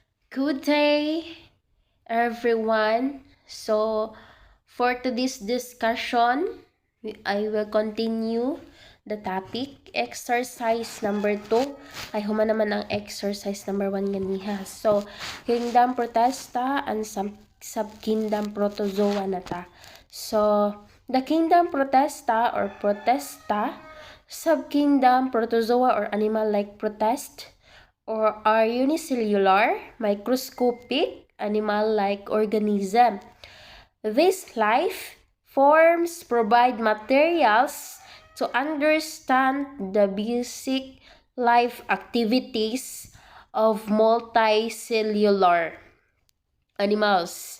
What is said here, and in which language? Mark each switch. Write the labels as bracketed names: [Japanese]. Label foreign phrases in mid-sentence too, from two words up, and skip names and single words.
[English] Good day, everyone. So, for today's discussion, I will continue the topic. Exercise number 2. [Cebuano] Ay, human naman ang [English] exercise number 1 [Cebuano] ganiha. [English] So, Kingdom Protesta and Sub-Kingdom Protozoa [Cebuano] na ta. [English] So, the Kingdom Protesta or Protesta, Sub-Kingdom Protozoa or animal-like protist, or are unicellular, microscopic, animal-like organism. These life forms provide materials to understand the basic life activities of multicellular animals.